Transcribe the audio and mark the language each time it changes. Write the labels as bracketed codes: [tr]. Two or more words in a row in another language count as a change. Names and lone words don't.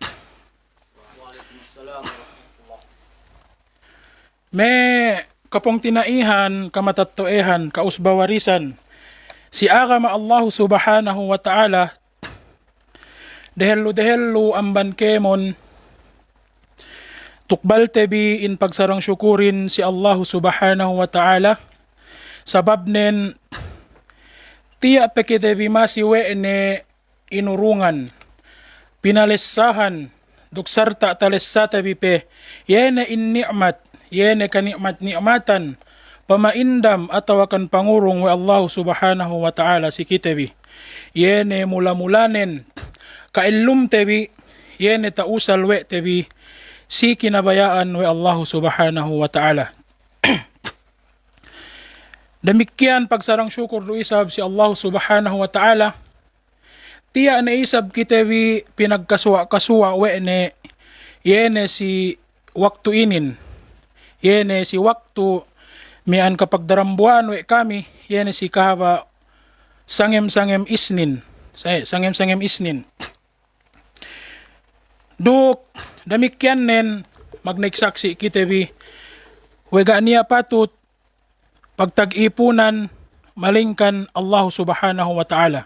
[yka] May kapong tinaihan, kamatattoehan, kausbawarisan, si agama [ar] الله سبحانه وتعالى, [yka] dehelu amban kemon, tukbal tebi in pagsarang syukurin si [ar] الله سبحانه وتعالى, [yka] sabab nen, tiya pekitebi masiwe ne inurungan, pinalesahan, duksarta talesata bipe, yene in ni'mat, yene kanikmat-nikmatan, pamaindam atawakan pangurong [ar] والله سبحانه وتعالى [yka] si kitebi. Yene mula-mulanen, kailum tebi, yene tausal we tebi, si kinabayaan [ar] والله سبحانه وتعالى. [yka] Demikian pagsarang syukur do isab si [ar] الله سبحانه وتعالى, [yka] tiya na isab kitebi pinagkaswa-kaswa we ne, yene si waktu inin, yene si waktu mian kapag darambuan we kami, yene si kahaba sangem-sangem isnin, sangem-sangem isnin. Duk damikyan nen magnagsaksi kitebi, wega niya patut pagtag-ipunan malingkan [ar] الله سبحانه وتعالى.